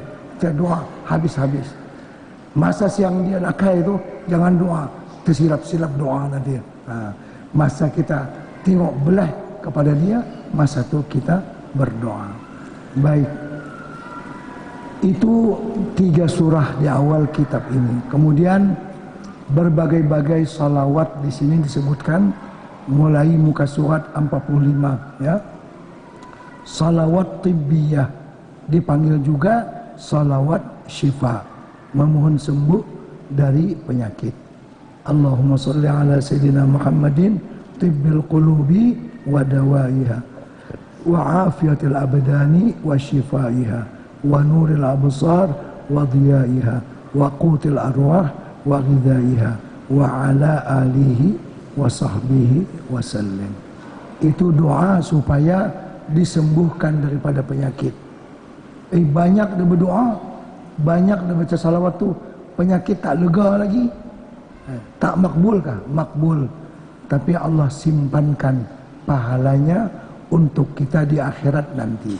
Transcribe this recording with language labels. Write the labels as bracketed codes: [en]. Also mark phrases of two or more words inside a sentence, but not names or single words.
[ms] Kita doa habis-habis. Masa siang dia nakai tu, jangan doa, tersilap-silap doa nanti. Masa kita tengok belah kepada dia, masa tu kita berdoa. Baik. Itu 3 surah di awal kitab ini. Kemudian berbagai-bagai salawat di sini disebutkan mulai muka surat 45 ya. Salawat tibbiyah dipanggil juga salawat syifa, memohon sembuh dari penyakit. [ar] اللهم صل على سيدنا محمد طب القلوب ودوائها وعافية الأبدان وشفائها ونور الأبصار وضيائها وقوت الأرواح وغذائها وعلى آله وصحبه وسلم. [ms] Itu doa supaya disembuhkan daripada penyakit. Banyak dia berdoa, banyak dia baca salawat tu, penyakit tak lega lagi. Tak makbulkah? Makbul. Tapi Allah simpankan pahalanya untuk kita di akhirat nanti.